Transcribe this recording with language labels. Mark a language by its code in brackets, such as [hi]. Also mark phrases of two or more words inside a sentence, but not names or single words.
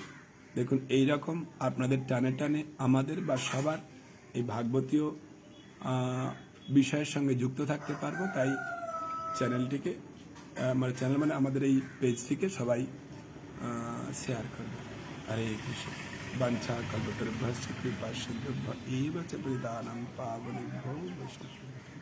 [bn] দেখুন এই রকম আপনাদের টানে টানে আমাদের বা সবার এই ভাগবতীয় বিষয়ের সঙ্গে যুক্ত থাকতে পারবো। তাই চ্যানেলটিকে, মানে চ্যানেল মানে আমাদের এই পেজটিকে সবাই শেয়ার করবে। হরে কৃষ্ণ। [sa] বাঞ্ছা কল্পতরুভ্যশ্চ কৃপা সিন্ধুভ্য এব চ প্রতিদানং পাবনেভ্যো বৈষ্ণবেভ্যো।